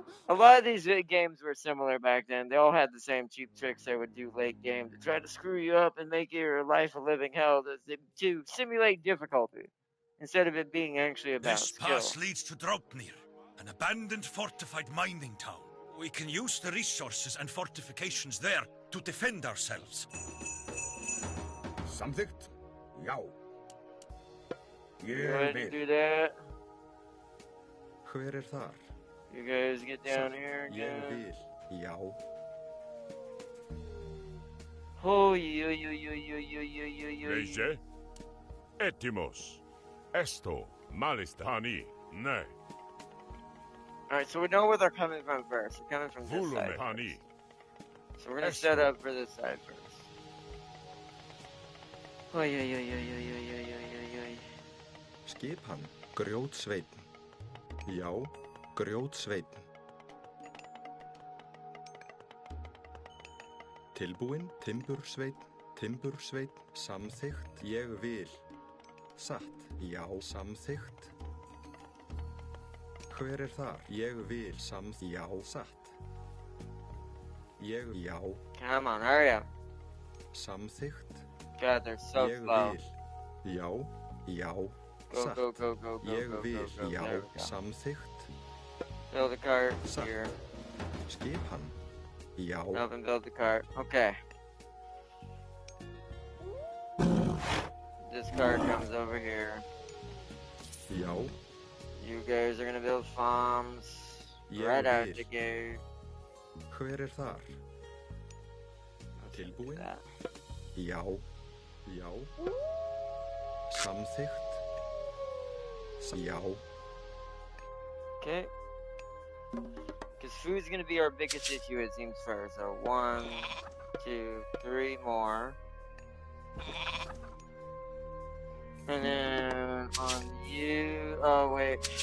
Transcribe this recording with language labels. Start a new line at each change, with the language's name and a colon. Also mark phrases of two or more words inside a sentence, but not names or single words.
English: A lot of these games were similar back then. They all had the same cheap tricks they would do late game to try to screw you up and make your life a living hell to simulate difficulty instead of it being actually about This skill. pass leads to Draupnir, an abandoned fortified mining town. We can use the resources and fortifications there to defend ourselves.
Icelandic: Samþykkt? Já.
English: Go
Icelandic: Ég
English: ahead and
Icelandic: vil.
English: do that.
Icelandic: Hver þar?
English: You guys get down here
Icelandic: Ég
English: again.
Icelandic: vil. Já.
Greek: Λέγε, έτοιμος, έστω, μάλιστα, ναι.
English: Alright, so we know where they're coming from first. They're coming from this side first. So we're gonna set up for this side first.
Icelandic: Skipan, grjótsveinn. Já, grjótsveinn. Tilbúinn, timbursveinn, timbursveinn, samþykkt, ég vil. Satt, já, samþykkt. Hver þar? Ég vil, já, satt. Ég, já.
English: Come on, hurry up.
Icelandic: Samþykkt.
English: God, they're so
Icelandic: ég
English: slow.
Icelandic: Vil. Já, já,
English: go,
Icelandic: satt.
English: go, go, go, go,
Icelandic: ég
English: go,
Icelandic: vil,
English: go, go.
Icelandic: já,
English: There we go.
Icelandic: samþykkt.
English: Build the cart
Icelandic: Satt.
English: here.
Icelandic: Skipan. Já.
English: Help him build the cart. Okay. This cart comes over here.
Icelandic: Já.
English: You guys are gonna build farms right out the gate.
Icelandic: Hver þar? Tilbúinn? Já. Já. Samþykkt. Já.
English: Okay. Because food's gonna be our biggest issue, it seems, first. So 1, 2, 3 more. And then on you, oh wait.